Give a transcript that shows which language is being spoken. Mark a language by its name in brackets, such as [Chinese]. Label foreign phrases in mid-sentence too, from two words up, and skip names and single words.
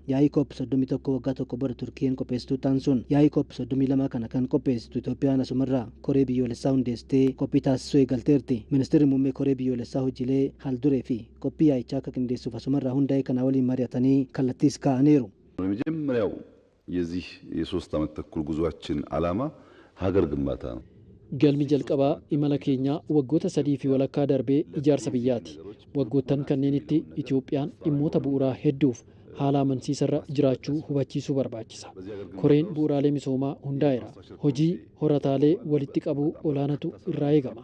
[Oromo] Yaa'ii COP31 waggaa tokko bara Turkiin qopheessituu taansuun yaa'ii COP32 kana kan qopheessitu Itoophiyaan asumarraa koree biyyoolessaa hundeessitee qophii taasisuu galteerti. Ministeerri muummee koree biyyoolessaa hojiilee haalduree fi qophii yaa'ichaa akka qindeessuuf asumarraa hundaa'e kana waliin mari'atanii kallattiis kaa'aniiru. [Amharic] የመጀመሪያው የዚህ የሶስት ዓመት ተኩል ጉዟችን ዓላማ ሀገር ግንባታ ነው። [Oromo] Galmi jalqabaa imala keenyaa waggoota 3 fi walakkaa darbee ijaarsa biyyaati. Waggoottan kanneenitti Itoophiyaan dhimmoota bu'uuraa hedduuf haala amansiisarra jiraachuu hubachiisuu barbaachisa. Koreen bu'uuraalee misoomaa hundaa'eera. Hojii horataalee walitti qabuu olaanatu irraa eegama.